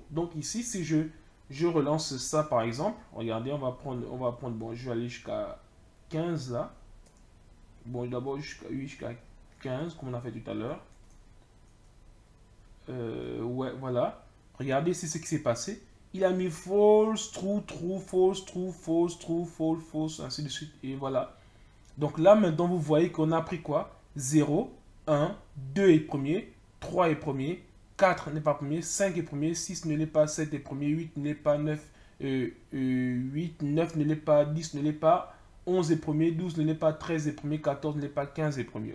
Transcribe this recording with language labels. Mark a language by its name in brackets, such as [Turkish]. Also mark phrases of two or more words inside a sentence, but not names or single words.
[French] Donc ici, si je relance ça par exemple, regardez, on va prendre, bon, je vais aller jusqu'à 15 là. Bon, d'abord jusqu'à 15, comme on a fait tout à l'heure. Ouais, voilà. Regardez ici ce qui s'est passé. Il a mis [English] false, true, true, false, true, false, true, false, false, [French] ainsi de suite. Et voilà. Donc là, maintenant, vous voyez qu'on a pris quoi? 0, 1, 2 est premier, 3 est premier, 4 n'est pas premier, 5 est premier, 6 ne l'est pas, 7 est premier, 8 ne l'est pas, 9, 8, 9 ne l'est pas, 10 ne l'est pas, 11 est premier, 12 ne l'est pas, 13 est premier, 14 ne l'est pas, 15 est premier.